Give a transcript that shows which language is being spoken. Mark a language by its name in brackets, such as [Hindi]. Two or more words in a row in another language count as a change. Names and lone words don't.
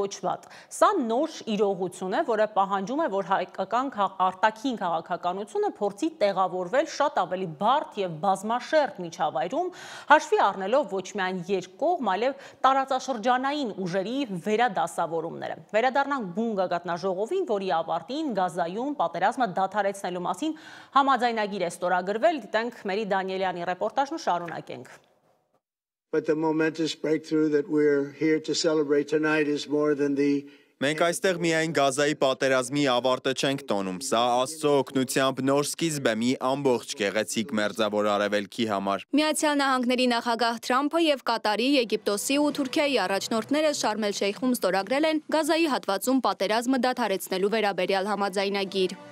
[Armenian] ոչ վատ։ Սա նոր իրողություն է, որը պահանջում է, որ հայկական արտաքին քաղաքականությունը փորձի տեղավորվել շատ ավելի բարդ եւ բազմաշերտ միջավայրում, հաշվի առնելով ոչ միայն երկկողմ, այլև տարածաշրջանային ուժերի վերադասավորումները։ Վերադառնանք բուն գագաթնաժողովին, որի ավարտին Գազայում պատերազմը դադարեցնելու մասին համաձայնագիր է ստորագրվել, դիտենք Մերի Դանիելյանի ռեպորտաժն ու շարունակենք։ [English] But the momentous breakthrough that we're here to celebrate tonight is more than the [Armenian] Մենք այստեղ միայն Գազայի պատերազմի ավարտը չենք տոնում, սա Աստծո օգնությամբ նոր սկիզբ է մի ամբողջ գեղեցիկ մերձավոր արևելքի համար։ Միացյալ Նահանգների նախագահ Թրամփը եւ Կատարի, Եգիպտոսի ու Թուրքիայի առաջնորդները Շարմ el-Շեյխում ստորագրել են Գազայի հատվածում պատերազմը դադարեցնելու վերաբերյալ համաձայնագիր։